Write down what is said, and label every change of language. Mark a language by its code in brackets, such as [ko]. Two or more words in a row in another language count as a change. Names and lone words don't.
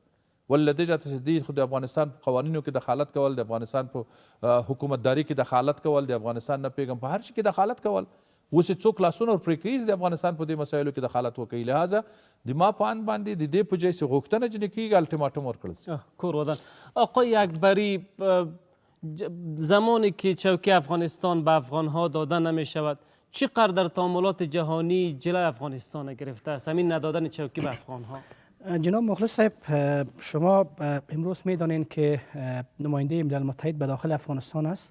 [ps] ولله جاته چې دوی خو د افغانستان په قوانینو کې دخالت کول، د افغانستان په حکومتداري کې دخالت کول، د افغانستان نه پیغام په هر شي کې دخالت کول، اوس یې څوک لاسونه ور پرې کوي د افغانستان په دې مسایلو کې دخالت وکوي. لهذا د ما په اند باندې د دې په ځای چې غوښتنه جنې کېږي الټیماټوم ورکړل شي. کور ودان. [fa] آقای اکبری، زمانی که چوکۍ افغانستان به افغانها داده نمی شود چقدر در تعاملات جهانی جلوی افغانستان گرفته است همین ندادن چوکۍ به افغانها؟ جناب مخلص صاحب، شما امروز میدانید که نماینده ملل متحد به داخل افغانستان است.